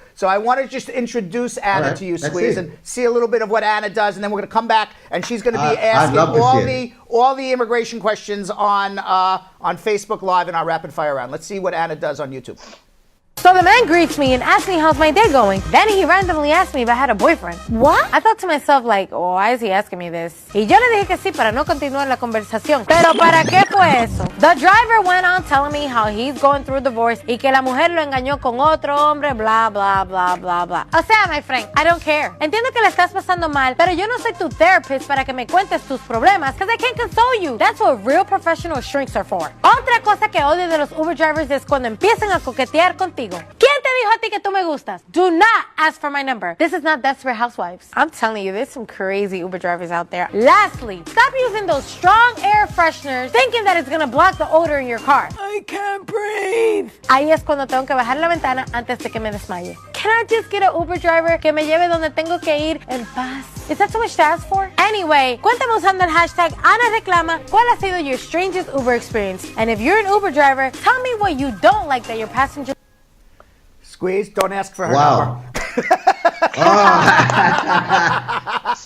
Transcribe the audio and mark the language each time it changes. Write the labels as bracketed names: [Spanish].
[English] So I want to just introduce Anna to you, Squeeze, and see a little bit of what Anna does, and then we're going to come back, and she's going to be asking all the immigration questions on Facebook Live in our rapid fire round. Let's see what Anna does on YouTube. So the man greets me and asks me how's my day going. Then he randomly asked me if I had a boyfriend. What? I thought to myself like, why is he asking me this? [Spanish] Y yo le dije que sí para no continuar la conversación. Pero ¿para qué fue eso? [English] The driver went on telling me how he's going through a divorce [Spanish] y que la mujer lo engañó con otro hombre, [English] blah, blah, blah, blah, blah. [Spanish] O sea, [English] my friend, I don't care. [Spanish] Entiendo que la estás pasando mal, pero yo no soy tu therapist para que me cuentes tus problemas, [English] because I can't console you. That's what real professional shrinks are for. [Spanish] Otra cosa que odio de los Uber drivers es cuando empiezan a coquetear contigo. ¿Quién te dijo a ti que tú me gustas? [English] Do not ask for my number. This is not Desperate Housewives. I'm telling you, there's some crazy Uber drivers out there. Lastly, stop using those strong air fresheners thinking that it's gonna block the odor in your car. I can't breathe. [Spanish] Ahí es cuando tengo que bajar la ventana antes de que me desmaye. [English] Can I just get an Uber driver [Spanish] que me lleve donde tengo que ir en paz? [English] Is that too much to ask for? Anyway, [Spanish] cuéntame usando el hashtag AnaReclama cuál ha sido [English] your strangest Uber experience. And if you're an Uber driver, tell me what you don't like that your passenger... Squeeze, don't ask for her number. Stop!